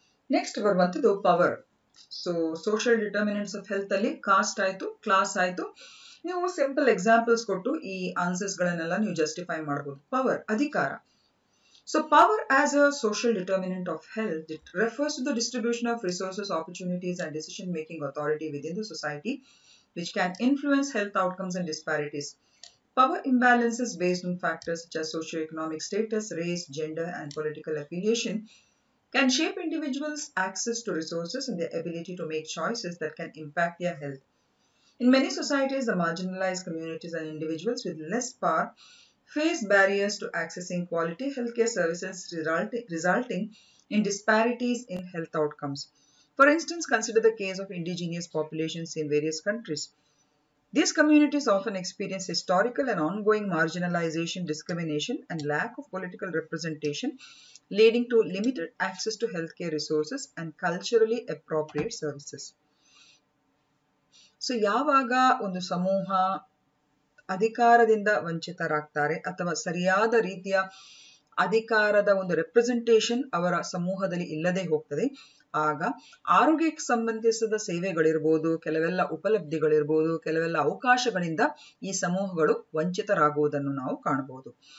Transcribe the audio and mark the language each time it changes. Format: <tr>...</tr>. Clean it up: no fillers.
<kn>Next ಬರುವಂತದ್ದು power. So social determinants of health ಅಲ್ಲಿ cost ಆಯ್ತು, ಕ್ಲಾಸ್ ಆಯ್ತು. ನೀವು ಸಿಂಪಲ್ ಎಕ್ಸಾಂಪಲ್ಸ್ ಕೊಟ್ಟು ಈ ಆನ್ಸರ್ಸ್ ಗಳನ್ನೆಲ್ಲ ನೀವು ಜಸ್ಟಿಫೈ ಮಾಡಬಹುದು. ಪವರ್, ಅಧಿಕಾರ.</kn> <en>So power as a social determinant of health, it refers to the distribution of resources, opportunities, and decision-making authority within the society, which can influence health outcomes and disparities. Power imbalances based on factors such as socioeconomic status, race, gender, and political affiliation can shape individuals' access to resources and their ability to make choices that can impact their health. In many societies, the marginalized communities and individuals with less power face barriers to accessing quality healthcare services, resulting in disparities in health outcomes. For instance, consider the case of indigenous populations in various countries. These communities often experience historical and ongoing marginalization, discrimination, and lack of political representation, leading to limited access to healthcare resources and culturally appropriate services.</en> <kn>So, ಯಾವಾಗ ಒಂದು ಸಮೂಹ ಅಧಿಕಾರದಿಂದ ವಂಚಿತರಾಗ್ತಾರೆ ಅಥವಾ ಸರಿಯಾದ ರೀತಿಯ ಅಧಿಕಾರದ ಒಂದು representation ಅವರ ಸಮೂಹದಲ್ಲಿ ಇಲ್ಲದೆ ಹೋಗ್ತದೆ, ಆಗ ಆರೋಗ್ಯಕ್ಕೆ ಸಂಬಂಧಿಸಿದ ಸೇವೆಗಳಿರ್ಬೋದು, ಕೆಲವೆಲ್ಲ ಉಪಲಬ್ಧಿಗಳಿರ್ಬೋದು, ಕೆಲವೆಲ್ಲ ಅವಕಾಶಗಳಿಂದ ಈ ಸಮೂಹಗಳು ವಂಚಿತರಾಗುವುದನ್ನು ನಾವು ಕಾಣಬಹುದು.</kn>